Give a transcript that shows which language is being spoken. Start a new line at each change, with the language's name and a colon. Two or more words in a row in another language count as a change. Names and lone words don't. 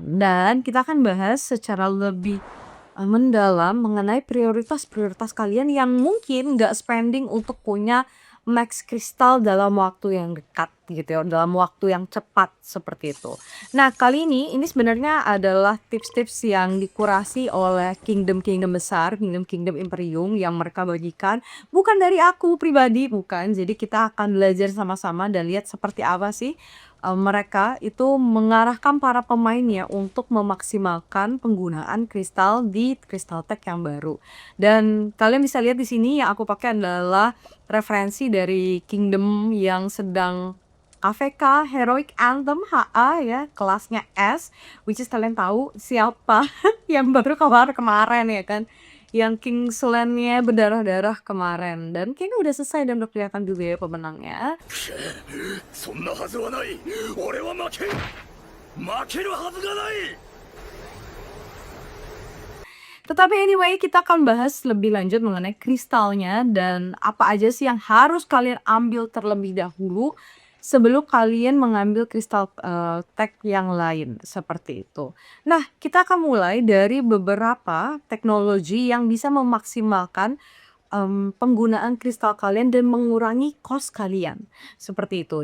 Indonesian: Dan kita akan bahas secara lebih mendalam mengenai prioritas-prioritas kalian yang mungkin nggak spending untuk punya max kristal dalam waktu yang dekat gitu ya, dalam waktu yang cepat seperti itu. Nah, kali ini sebenarnya adalah tips-tips yang dikurasi oleh kingdom-kingdom besar, kingdom-kingdom imperium yang mereka bagikan, bukan dari aku pribadi, bukan. Jadi kita akan belajar sama-sama dan lihat seperti apa sih mereka itu mengarahkan para pemainnya untuk memaksimalkan penggunaan kristal di Crystal Tech yang baru. Dan kalian bisa lihat di sini yang aku pakai adalah referensi dari kingdom yang sedang AFK Heroic Anthem HA ya, kelasnya S,
English: which is
Indonesian: kalian tahu siapa yang baru keluar kemarin ya kan, yang Kingsland-nya berdarah-darah kemarin, dan kayaknya udah selesai dan udah kelihatan juga ya pemenangnya.
Japanese: そんなはずはない。俺は負けるはずがない。
Indonesian: Tetapi anyway, kita akan bahas lebih lanjut mengenai kristalnya dan apa aja sih yang harus kalian ambil terlebih dahulu sebelum kalian mengambil kristal tag yang lain seperti itu. Nah, kita akan mulai dari beberapa teknologi yang bisa memaksimalkan penggunaan kristal kalian dan mengurangi cost kalian seperti itu.